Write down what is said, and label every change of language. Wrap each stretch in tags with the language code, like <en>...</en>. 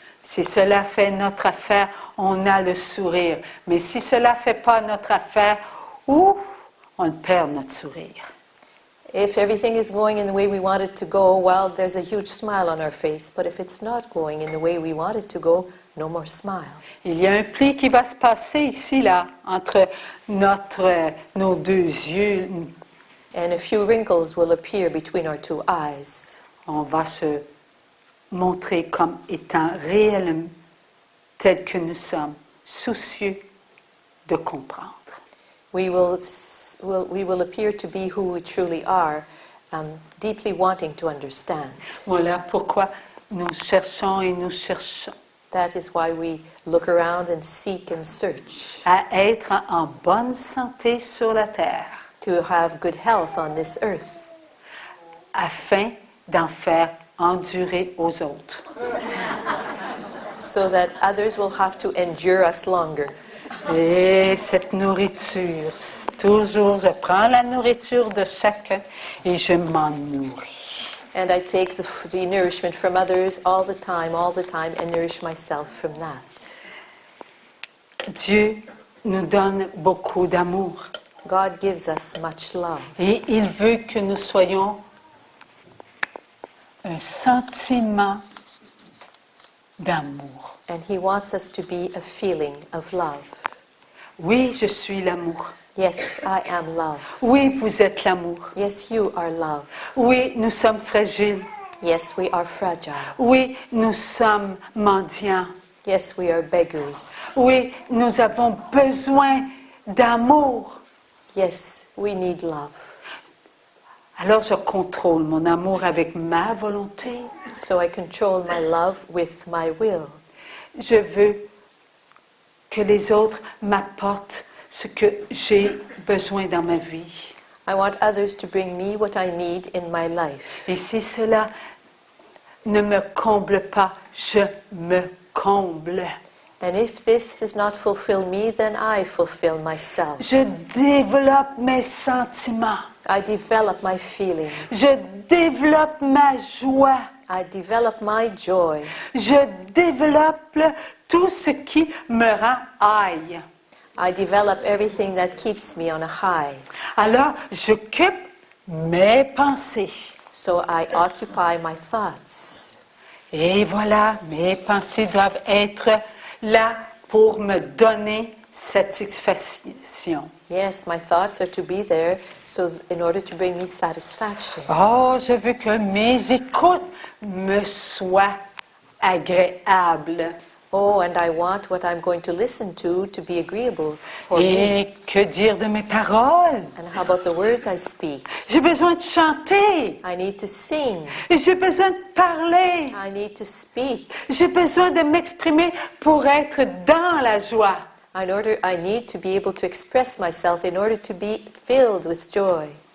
<fr>Si cela fait notre affaire, on a le sourire. Mais si cela ne fait pas notre affaire, on perd notre sourire.</fr> <en>If everything is going in the way we want it to go, well, there's a huge smile on our face. But if it's not going in the way we want it to go, no more smile.</en> <fr>Il y a un pli qui va se passer ici, là, entre nos deux yeux.</fr> <en>And a few wrinkles will appear between our two eyes.</en> <fr>On va se montrer comme étant réellement tel que nous sommes, soucieux de comprendre.</fr> <en>We will appear to be who we truly are, deeply wanting to understand.</en> <fr>Voilà pourquoi nous cherchons et nous cherchons</fr> <en>That is why we look around and seek and search.</en> <fr>à être en bonne santé sur la terre,</fr> <en>To have good health on this earth.</en> <fr>afin d'en faire endurer aux autres.</fr> <en>So that others will have to endure us longer.</en> <fr>Et cette nourriture, toujours, je prends la nourriture de chacun et je m'en nourris.</fr> <en>And I take the nourishment from others all the time, and nourish myself from that.</en> <fr>Dieu nous donne beaucoup d'amour.</fr> <en>God gives us much love.</en> <fr>Et il veut que nous soyons un sentiment d'amour.</fr> <en>And He wants us to be a feeling of love.</en> <fr>Oui, je suis l'amour.</fr> <en>Yes, I am love.</en> <fr>Oui, vous êtes l'amour.</fr> <en>Yes, you are love.</en> <fr>Oui, nous sommes fragiles.</fr> <en>Yes, we are fragile.</en> <fr>Oui, nous sommes mendiants.</fr> <en>Yes, we are beggars.</en> <fr>Oui, nous avons besoin d'amour.</fr> <en>Yes, we need love.</en> <fr>Alors je contrôle mon amour avec ma volonté.</fr> <en>So I control my love with my will.</en> <fr>Je veux que les autres m'apportent ce que j'ai besoin dans ma vie.</fr> <en>I want others to bring me what I need in my life.</en> <fr>Et si cela ne me comble pas, je me comble.</fr> <en>And if this does not fulfill me, then I fulfill myself.</en> <fr>Je développe mes sentiments.</fr> <en>I develop my feelings.</en> <fr>Je développe ma joie.</fr> <en>I develop my joy.</en> <fr>Je développe tout ce qui me rend high.</fr> <en>I develop everything that keeps me on a high.</en> <fr>Alors, j'occupe mes pensées.</fr> <en>So I occupy my thoughts.</en> <fr>Et voilà, mes pensées doivent être là pour me donner satisfaction.</fr> <en>Yes, my thoughts are to be there so in order to bring me satisfaction.</en> <fr>Oh, je veux que mes écoutes me soient agréables.</fr> <en>Oh, and I want what I'm going to listen to be agreeable for me.</en> <fr>Et que dire de mes paroles?</fr> <en>And how about the words I speak?</en> <fr>J'ai besoin de chanter.</fr> <en>I need to sing.</en> <fr>J'ai besoin de parler.</fr> <en>I need to speak.</en> <fr>J'ai besoin de m'exprimer pour être dans la joie.</fr> <en>I need to be able to express myself in order to be filled with joy.</en>